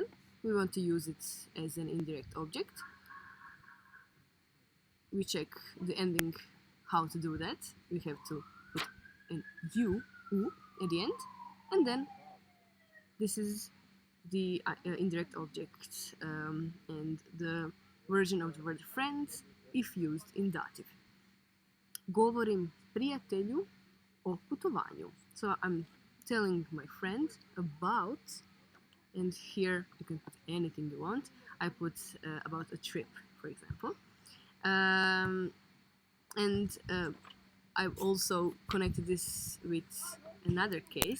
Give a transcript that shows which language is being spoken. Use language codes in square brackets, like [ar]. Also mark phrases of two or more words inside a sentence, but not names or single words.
[en] We want to use it as an indirect object. We check the ending, how to do that. We have to put an u at the end, and then this is the indirect object and the version of the word friend if used in dative. [hr] Govorim prijatelju o putovanju. [en] So I'm telling my friend about And here you can put anything you want. I put about a trip, for example. And I've also connected this with another case.